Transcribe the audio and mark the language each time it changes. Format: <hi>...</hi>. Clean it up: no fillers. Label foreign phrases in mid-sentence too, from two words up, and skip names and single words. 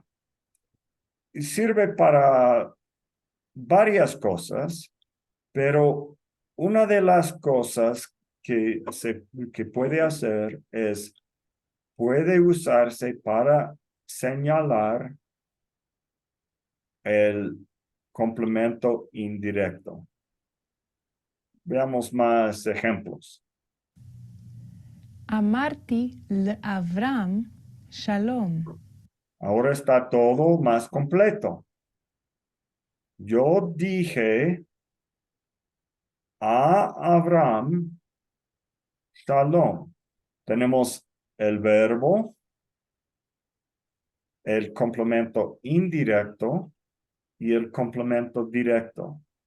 <es>Y sirve para varias cosas, pero una de las cosas que puede hacer es, puede usarse para señalar el complemento indirecto. Veamos más ejemplos.</es> <he>אמרתי לאברהם שלום.</he> <es>Ahora está todo más completo. Yo dije a Abraham shalom. Tenemos el verbo, el complemento indirecto y el complemento directo.</es>